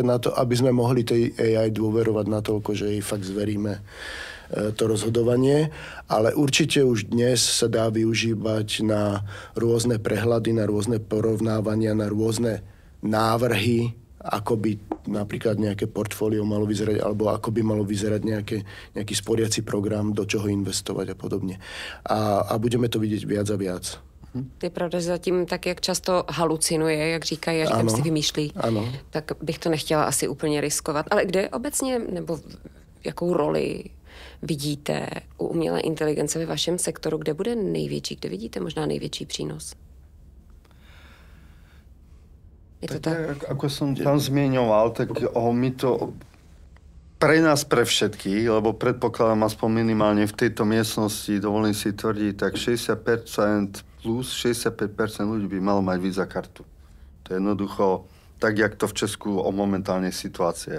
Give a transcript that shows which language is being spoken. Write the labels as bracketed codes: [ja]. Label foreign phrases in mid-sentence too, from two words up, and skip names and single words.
[sk] na to, aby sme mohli tej AI dôverovať natoľko, že jej fakt zveríme to rozhodovanie, ale určite už dnes sa dá využívať na rôzne prehľady, na rôzne porovnávania, na rôzne návrhy, ako by napríklad nejaké portfólio malo vyzerať, alebo ako by malo vyzerať nejaký sporiaci program, do čoho investovať a podobne. A budeme to vidieť viac a viac. [cs] To je pravda, že zatím tak, jak často halucinuje, jak říkají, a říkám si vymýšlí, tak bych to nechtěla asi úplně riskovat. Ale kde obecně, nebo jakou roli vidíte u umělé inteligence ve vašem sektoru, kde bude největší, kde vidíte možná největší přínos? Je to tak? [sk] Ako som tam zmieňoval, tak my to pre nás, pre všetkých, lebo predpokladám aspoň minimálne v tejto miestnosti, dovolím si tvrdiť, tak 60% plus 65% ľudí by malo mať Visa kartu. To je jednoducho tak, jak to v Česku momentálne situácie.